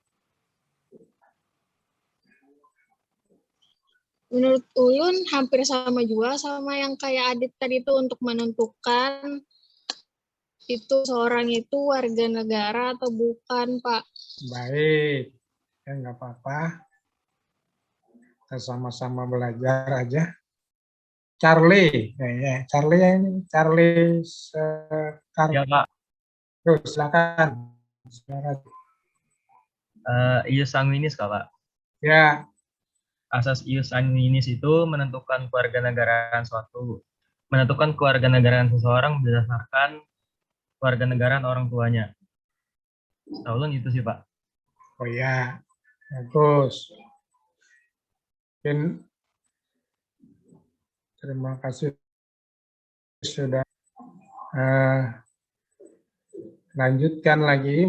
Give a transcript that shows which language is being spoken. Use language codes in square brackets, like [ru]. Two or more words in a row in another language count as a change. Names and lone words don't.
[id] Menurut ulun hampir sama juga sama yang kayak Adit tadi itu, untuk menentukan itu seorang itu warga negara atau bukan, Pak. Baik. Ya nggak apa-apa. Kita sama-sama belajar aja. Charlie, ya, Charlie ini, Charlie Ya, Pak. Terus silakan. [la] Ius sanguinis, [id] Pak. Ya. Asas [la] ius sanguinis [id] itu menentukan kewarganegaraan seseorang berdasarkan kewarganegaraan orang tuanya. Tahu itu sih, Pak. Oh ya, bagus. Mungkin terima kasih sudah lanjutkan lagi.